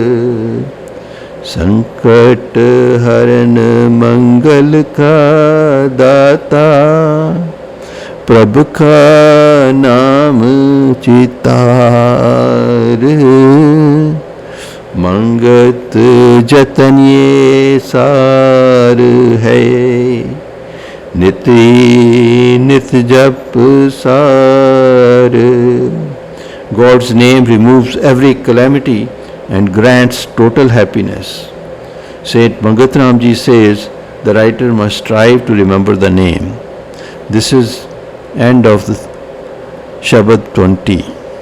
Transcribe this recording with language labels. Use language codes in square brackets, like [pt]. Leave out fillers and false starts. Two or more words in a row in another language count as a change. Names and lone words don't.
[hi] संकट हरन मंगल का दाता, प्रभु का नाम चितार, मंगत जतन ये सार है, नित नित जप सार. [en] God's name removes every calamity and grants total happiness. Saint Mangat Ram Ji says the writer must strive to remember the name. This is end of the Shabad 20.